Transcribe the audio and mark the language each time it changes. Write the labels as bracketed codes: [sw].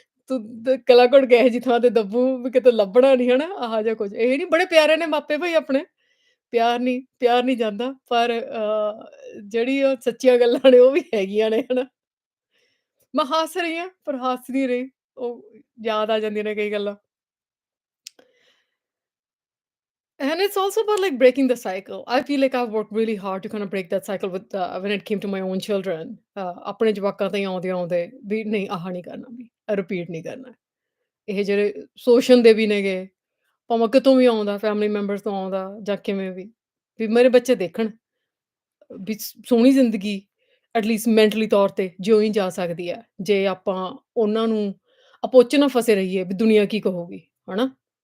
[pa] ਤੂੰ ਗਲਾ ਘੋਟ ਕੇ ਇਹੋ ਜਿਹੀ ਥਾਂ ਤੇ ਦੱਬੂ ਵੀ ਕਿਤੇ ਲੱਭਣਾ ਨਹੀਂ ਹਨਾ ਆਹ ਜਿਹਾ ਕੁਝ ਇਹ ਨਹੀਂ ਬੜੇ ਪਿਆਰੇ ਨੇ ਮਾਪੇ ਭਾਈ ਆਪਣੇ ਪਿਆਰ ਨਹੀਂ ਜਾਂਦਾ ਪਰ ਜਿਹੜੀ ਉਹ ਸੱਚੀਆਂ ਗੱਲਾਂ ਨੇ ਉਹ ਵੀ ਹੈਗੀਆਂ ਨੇ ਹਨਾ ਮੈਂ ਹੱਸ ਰਹੀ ਹਾਂ ਪਰ ਹੱਸ ਨਹੀਂ ਰਹੀ ਉਹ ਯਾਦ ਆ ਜਾਂਦੀਆਂ ਨੇ ਕਈ ਗੱਲਾਂ [en] And it's also about like breaking the cycle. I feel like I've worked really hard to kind of break that cycle with when it came to my own children. [pa] ਆਪਣੇ ਜਵਾਕਾਂ ਤੇ ਆਉਂਦੇ ਆਉਂਦੇ ਵੀ ਨਹੀਂ ਆਹ ਨਹੀਂ ਕਰਨਾ ਵੀ ਰਿਪੀਟ ਨਹੀਂ ਕਰਨਾ ਇਹ ਜਿਹੜੇ ਸ਼ੋਸ਼ਣ ਦੇ ਵੀ ਨੇਗੇ ਭਾਵੇਂ ਕਿਤੋਂ ਵੀ ਆਉਂਦਾ ਫੈਮਿਲੀ ਮੈਂਬਰਸ ਤੋਂ ਆਉਂਦਾ ਜਾਂ ਕਿਵੇਂ ਵੀ ਮੇਰੇ ਬੱਚੇ ਦੇਖਣ ਵੀ ਸੋਹਣੀ ਜ਼ਿੰਦਗੀ [en] at least mentally [pa] ਤੌਰ ਤੇ ਜਿਉਈ ਜਾ ਸਕਦੀ ਹੈ ਜੇ ਆਪਾਂ ਉਹਨਾਂ ਨੂੰ ਆਪੋ ਚ ਨਾ ਫਸੇ ਰਹੀਏ ਵੀ ਦੁਨੀਆ ਕੀ ਕਹੂਗੀ ਹਨਾ